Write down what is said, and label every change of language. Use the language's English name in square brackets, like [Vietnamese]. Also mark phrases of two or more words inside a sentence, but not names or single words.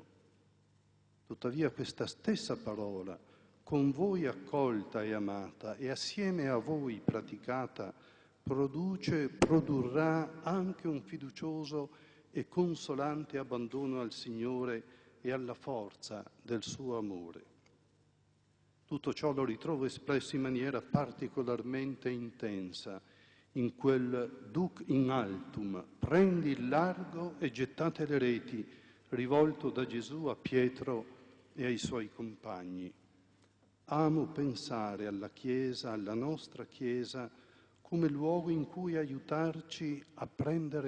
[Italian] Tuttavia questa stessa parola, con voi accolta e amata e assieme a voi praticata, produrrà anche un fiducioso e consolante abbandono al Signore e alla forza del suo amore. Tutto ciò lo ritrovo espresso in maniera particolarmente intensa in quel [Latin] Duc in altum, [Italian] prendi il largo e gettate le reti, rivolto da Gesù a Pietro e ai suoi compagni. Amo pensare alla Chiesa, alla nostra Chiesa, come luogo in cui aiutarci a prendere